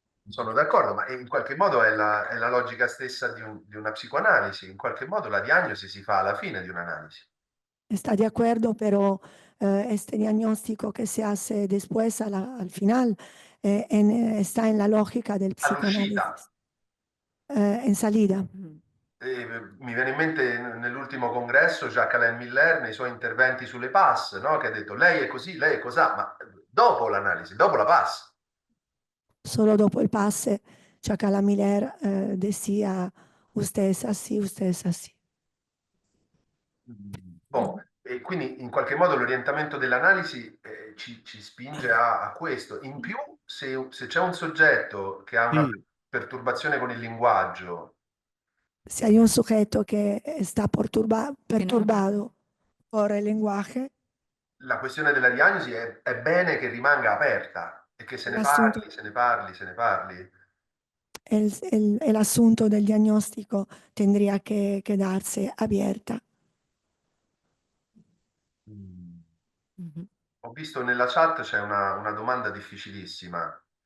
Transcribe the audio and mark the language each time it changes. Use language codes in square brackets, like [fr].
[it] Sono d'accordo, ma in qualche modo è la logica stessa di una psicoanalisi. In qualche modo la diagnosi si fa alla fine di un'analisi. [es] está de acuerdo, pero este diagnóstico que se hace después al final está en la lógica del psicoanálisis. [it] All'uscita. [es] En salida. [it] Mi viene in mente nell'ultimo congresso Jacques-Alain Miller nei suoi interventi sulle PAS, no? Che ha detto lei è così, lei è cosà, ma dopo l'analisi, dopo la PAS. Solo dopo il passe, [es] Jacques-Alain Miller decía, usted es así, usted es así. [it] Bon, e quindi in qualche modo l'orientamento dell'analisi ci spinge a questo. In più, se c'è un soggetto che ha una perturbazione con il linguaggio [es] Si hay un sujeto que está perturbado por el lenguaje, [it] la questione della diagnosi è bene che rimanga aperta e che se ne L'assunto. parli, se ne parli, se ne parli. [es] el asunto del diagnóstico tendría que quedarse abierta. Ujú. [it] Ho visto nella chat c'è una domanda difficilissima.